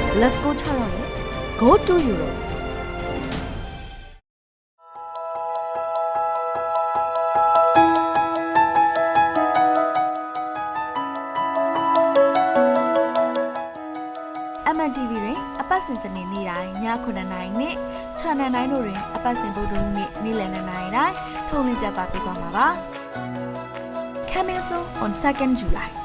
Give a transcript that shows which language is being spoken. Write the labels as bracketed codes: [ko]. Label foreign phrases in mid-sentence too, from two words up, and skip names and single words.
[en] Let's go [my] 6ရောက်ရဲ့ Go to Europe အမန် TV တွင်အပတ်စဉ်စနေနေ့တိုင်းည9:00နာရီနဲ့ Channel 9တို့တွင်အပတ်စဉ်ဗုဒ္ဓဟူးနေ့နေ့လယ်2:00နာရီတိုင်းထုတ်လွှင့်ပြသပေးသွားမှာပါ [en] Coming soon on 2nd July